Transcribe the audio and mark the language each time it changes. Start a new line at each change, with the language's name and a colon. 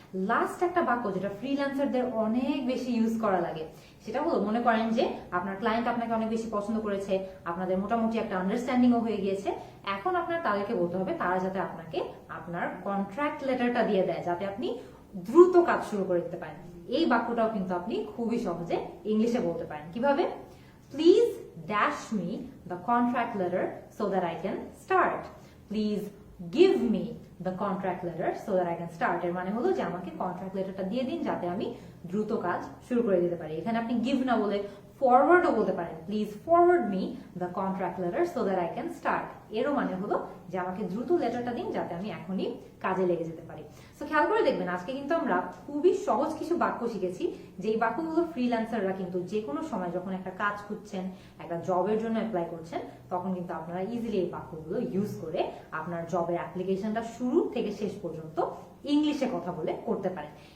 Bangla: Last একটা বাক্য যেটা ফ্রিল্যান্সারদের অনেক বেশি ইউজ করা লাগে, সেটা হলো মনে করেন যে আপনার ক্লায়েন্ট আপনাকে অনেক বেশি পছন্দ করেছে, আপনাদের মোটামুটি একটা আন্ডারস্ট্যান্ডিংও হয়ে গিয়েছে। এখন আপনার তাদেরকে বলতে হবে তারা যাতে আপনাকে আপনার কন্ট্রাক্ট লেটারটা দিয়ে দেয়, যাতে আপনি দ্রুত কাজ শুরু করে দিতে পারেন। এই বাক্যটাও কিন্তু আপনি খুবই সহজে ইংলিশে বলতে পারেন। কিভাবে?
English: Please dash me the contract letter so that I can start. Please give me the contract letter so that I can start.
Bangla: এর মানে হলো যে আমাকে কন্ট্রাক্ট লেটারটা দিয়ে দিন যাতে আমি দ্রুত কাজ শুরু করে দিতে পারি। এখানে আপনি গিভ না বলে ফরওয়ার্ডও বলতে পারেন।
English: Please forward me the contract letter so that I can start.
Bangla: এরও মানে হলো যে আমাকে দ্রুত লেটারটা দিন যাতে আমি এখনই কাজে লেগে যেতে পারি। সো খেয়াল করে দেখবেন আজকে কিন্তু আমরা খুবই সহজ কিছু বাক্য শিখেছি, যেই বাক্যগুলো ফ্রিল্যান্সাররা কিন্তু যে কোনো সময় যখন একটা কাজ খুঁজছেন, একটা জবের জন্য অ্যাপ্লাই করছেন, তখন কিন্তু আপনারা ইজিলি এই বাক্যগুলো ইউজ করে আপনার জবের অ্যাপ্লিকেশনটা শুরু থেকে শেষ পর্যন্ত ইংলিশে কথা বলে করতে পারেন।